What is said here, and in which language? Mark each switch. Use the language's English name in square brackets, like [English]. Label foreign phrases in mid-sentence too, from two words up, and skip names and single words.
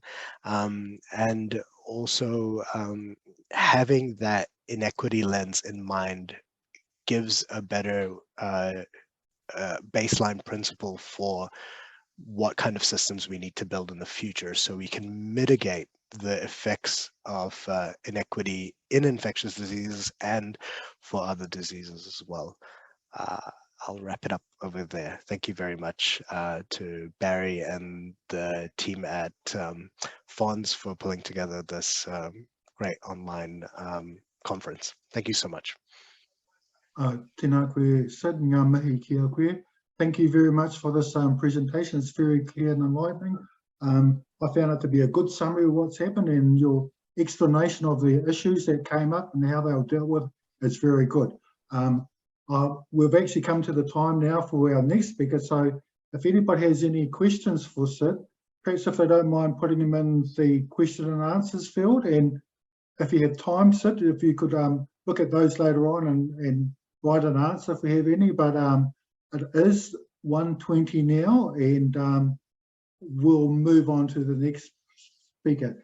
[English] And also having that inequity lens in mind gives a better baseline principle for what kind of systems we need to build in the future so we can mitigate the effects of inequity in infectious diseases and for other diseases as well. I'll wrap it up over there. Thank you very much to Barry and the team at PHONZ for pulling together this great online conference. Thank you so much. [Māori] Tēnā koe, Sid, ngā mihi ki a koe. [English] Thank you very much for this presentation. It's very clear and enlightening. I found it to be a good summary of what's happened, and your explanation of the issues that came up and how they were dealt with is very good. We've actually come to the time now for our next speaker, so if anybody has any questions for Sid, perhaps if they don't mind putting them in the question and answers field, and if you have time, Sid, if you could look at those later on and write an answer if we have any, but it is 1:20 now, and we'll move on to the next speaker.